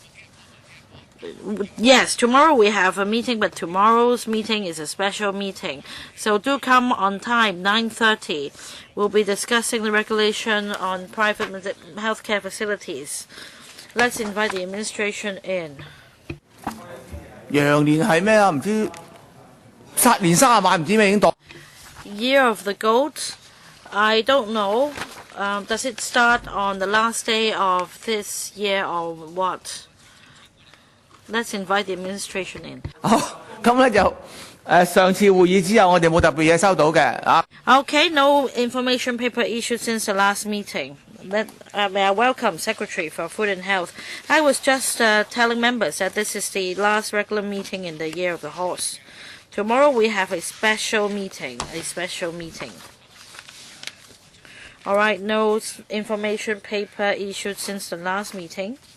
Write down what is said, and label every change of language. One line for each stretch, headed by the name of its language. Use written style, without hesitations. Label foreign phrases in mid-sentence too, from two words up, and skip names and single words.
English: Yes, tomorrow we have a meeting, but tomorrow's meeting is a special meeting. So do come on time, 9:30. We'll be discussing the regulation on private healthcare facilities. Let's invite the administration in.
Cantonese: 羊年係咩啊？唔知年30晚唔知咩已經到。
English: Year of the Goat? I don't know. Does it start on the last day of this year or what? Let's invite the administration in.
Cantonese: 咁咧就上次會議之後，我哋冇特別嘢收到嘅啊。
English: Okay, no information paper issued since the last meeting. May I welcome Secretary for Food and Health. I was just telling members that this is the last regular meeting in the year of the horse. Tomorrow we have a special meeting. All right, no information paper issued since the last meeting.